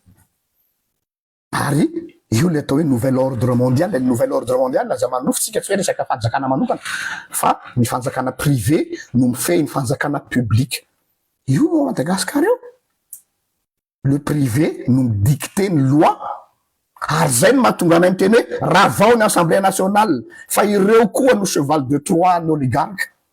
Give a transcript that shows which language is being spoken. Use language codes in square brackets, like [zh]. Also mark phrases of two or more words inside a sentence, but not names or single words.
[mg] Ary io le atao hoe [fr] nouvel ordre mondial. Le nouvel ordre mondial [mg] aza manofotsika tsy hoe resaka fanjakana manokana fa ny fanjakana privé no mifehy ny fanjakana public. Io Madagasikara io, le privé no midicté ny loi. Ary zay no mahatonga anay miteny hoe raha vao ny [fr] Assemblée nationale [mg] fa ireo koa no [fr] cheval de Troie [mg] ny oligarque.